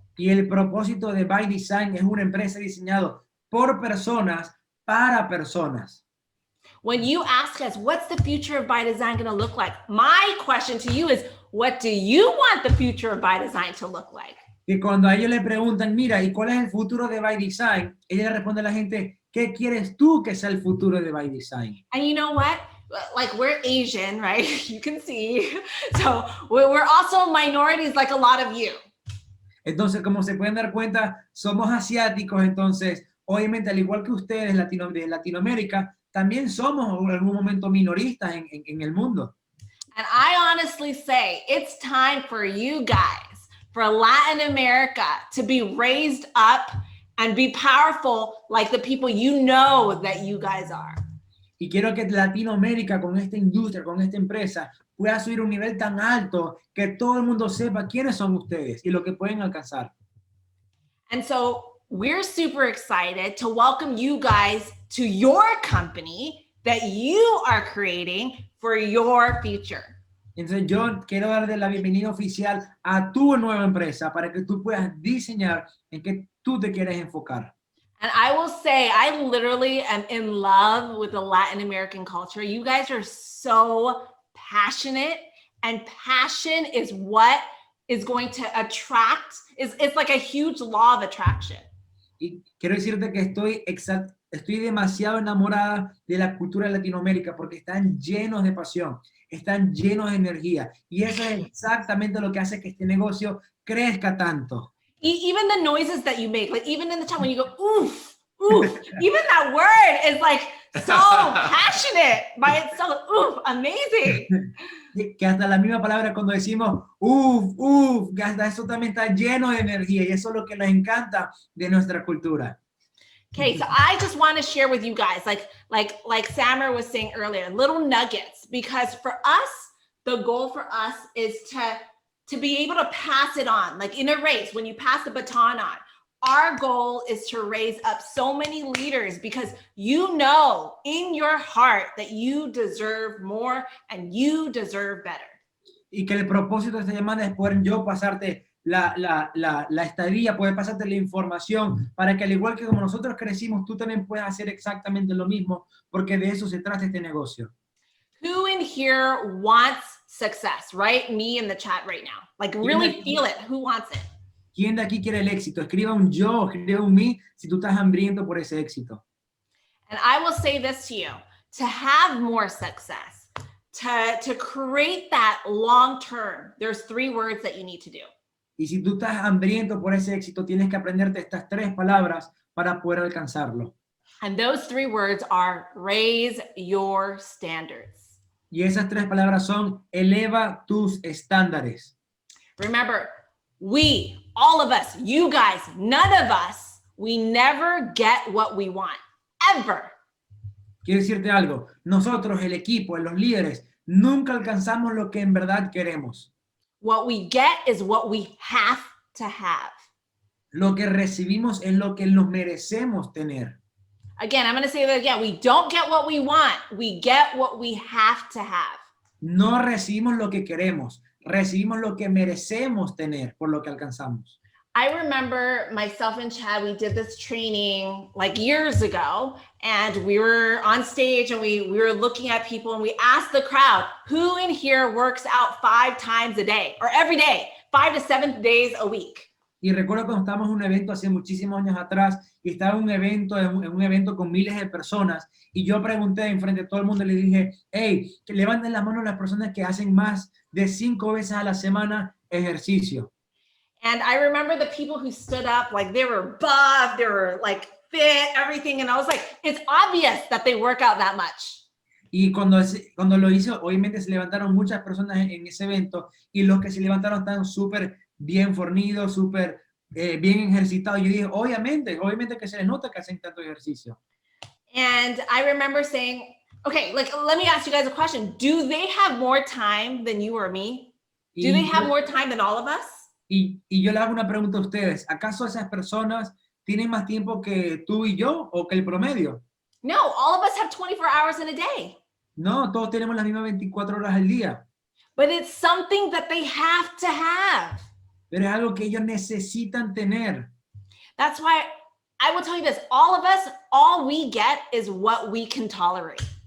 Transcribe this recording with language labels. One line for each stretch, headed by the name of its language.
Spanish: Y el propósito de BYDZYNE es una empresa diseñada por personas para personas.
English: When you ask us, what's the future of BYDZYNE going to look like? My question to you is, what do you want the future of BYDZYNE to look like?
Spanish: Y cuando a ellos le preguntan, mira, ¿y cuál es el futuro de BYDZYNE? Ella le responde a la gente, ¿qué quieres tú que sea el futuro de BYDZYNE?
English: And you know what? Like we're Asian, right? You can see. So we're also minorities like a lot of you.
Spanish: Entonces, como se pueden dar cuenta, somos asiáticos, entonces, obviamente, al igual que ustedes de Latinoamérica, también somos en algún momento minoristas en el mundo.
English: And I honestly say, it's time for you guys, for Latin America, to be raised up and be powerful like the people you know that you guys are.
Spanish: Y quiero que Latinoamérica, con esta industria, con esta empresa, pueda subir a un nivel tan alto que todo el mundo sepa quiénes son ustedes y lo que pueden alcanzar.
English: And so we're super excited to welcome you guys to your company that you are creating for your future.
Spanish: Entonces yo quiero darle la bienvenida oficial a tu nueva empresa para que tú puedas diseñar en qué tú te quieres enfocar.
English: And I will say, I literally am in love with the Latin American culture. You guys are so passionate, and passion is what is going to attract. It's like a huge law of attraction.
Spanish: Y quiero decirte que estoy demasiado enamorada de la cultura de Latinoamérica porque están llenos de pasión, están llenos de energía. Y eso es exactamente lo que hace que este negocio crezca tanto.
English: Even the noises that you make, like even in the chat when you go, oof, oof, even that word is like so passionate by itself. Oof, amazing.
Spanish: Que hasta la misma palabra cuando decimos uff, que hasta eso también está lleno de energía y eso es lo que nos encanta de nuestra cultura.
English: Okay, so I just want to share with you guys, like Samar was saying earlier, little nuggets, because for us, the goal for us is to be able to pass it on, like in a race, when you pass the baton on. Our goal is to raise up so many leaders because you know in your heart that you deserve more and you deserve better.
Spanish: Y que el propósito de esta llamada es poder yo pasarte la estadía, poder pasarte la información para que al igual que como nosotros crecimos, tú también puedas hacer exactamente lo mismo, porque de eso se trata este negocio.
English: Who in here wants success, right? Me in the chat right now. Like really feel it. Who wants it?
Spanish: ¿Quién de aquí quiere el éxito? Escriba un yo, escriba un mí, si tú estás hambriento por ese éxito.
English: And I will say this to you, to have more success, to create that long term, there's 3 words that you need to do.
Spanish: Y si tú estás hambriento por ese éxito, tienes que aprenderte estas 3 palabras para poder alcanzarlo.
English: And those 3 words are raise your standards.
Spanish: Y esas 3 palabras son eleva tus estándares.
English: Remember, we, all of us, you guys, none of us, we never get what we want, ever.
Spanish: Quiero decirte algo, nosotros, el equipo, los líderes, nunca alcanzamos lo que en verdad queremos.
English: What we get is what we have to have.
Spanish: Lo que recibimos es lo que nos merecemos tener.
English: Again, I'm going to say that again. We don't get what we want. We get what we have to have.
Spanish: No recibimos lo que queremos, recibimos lo que merecemos tener por lo que alcanzamos.
English: I remember myself and Chad, we did this training like years ago, and we were on stage and we were looking at people and we asked the crowd, who in here works out 5 times a day or every day, 5 to 7 days a week?
Spanish: Y recuerdo cuando estábamos en un evento hace muchísimos años atrás y estaba en un evento con miles de personas y yo pregunté enfrente de todo el mundo y le dije, hey, que levanten las manos las personas que hacen más de 5 veces a la semana ejercicio.
English: And I remember the people who stood up, like they were buff, they were like fit, everything. And I was like, it's obvious that they work out that much.
Spanish: Y cuando lo hizo, obviamente se levantaron muchas personas en ese evento y los que se levantaron estaban súper bien fornidos, súper bien ejercitados. Yo dije, obviamente que se les nota que hacen tanto ejercicio.
English: And I remember saying, okay, like, let me ask you guys a question. Do they have more time than you or me? Do they have more time than all of us?
Spanish: Y yo le hago una pregunta a ustedes. ¿Acaso esas personas tienen más tiempo que tú y yo o que el promedio?
English: No, all of us have 24 hours in a day.
Spanish: No, todos tenemos las mismas 24 horas al día.
English: But it's something that they have to have.
Spanish: Pero es algo que ellos necesitan tener.
English: That's why I will tell you this. All of us, all we get is what we can tolerate.